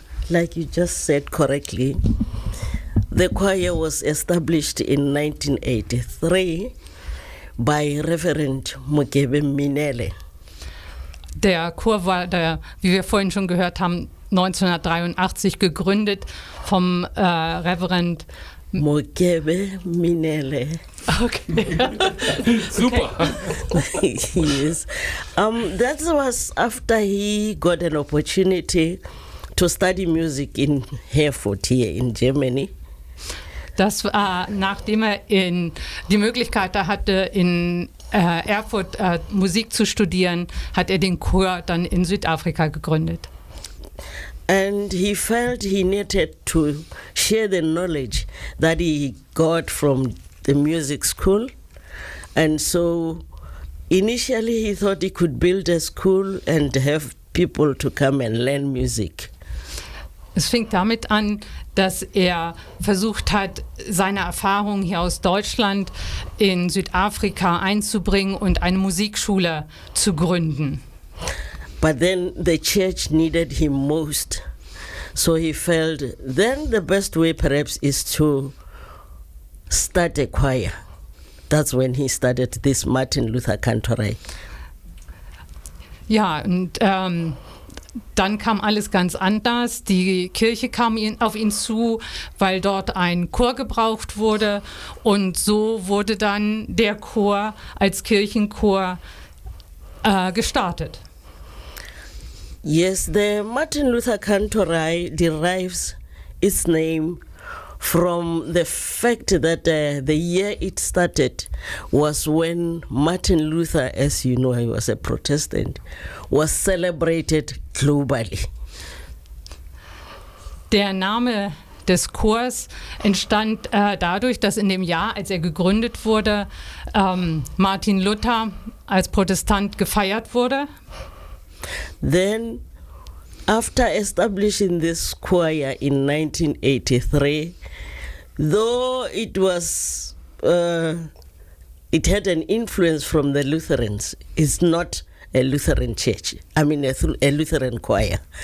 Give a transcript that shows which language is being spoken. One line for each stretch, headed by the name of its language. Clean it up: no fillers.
English: Like you just said correctly, the choir was established in 1983 by Reverend Mokebe Minele.
German: Der Chor war, der, wie wir vorhin schon gehört haben, 1983 gegründet vom Reverend Mokebe Minele.
English: Okay. Super. Okay. Yes. That was after he got an opportunity to study music in Herford here in Germany.
German: Das war, nachdem er in die Möglichkeit da hatte, in Erfurt Musik zu studieren, hat er den Chor dann in Südafrika gegründet.
English: And he felt he needed to share the knowledge that he got from the music school. And so initially he thought he could build a school and have people to come and learn music.
German: Es fing damit an, dass er versucht hat, seine Erfahrungen hier aus Deutschland in Südafrika einzubringen und eine Musikschule zu gründen.
English: But then the church needed him most. So he felt then the best way perhaps is to start a choir. That's when he started this Martin Luther Kantorei.
German: Ja, und dann kam alles ganz anders. Die Kirche kam auf ihn zu, weil dort ein Chor gebraucht wurde. Und so wurde dann der Chor als Kirchenchor gestartet.
English: Yes, the Martin Luther Kantorei derives its name from the fact that the year it started was when Martin Luther, as you know, he was a Protestant, was celebrated globally.
German: Der Name des Chors entstand dadurch, dass in dem Jahr, als er gegründet wurde, Martin Luther als Protestant gefeiert wurde.
English: Then, after establishing this choir in 1983, though it had an influence from the Lutherans, it's not a Lutheran church, a Lutheran choir.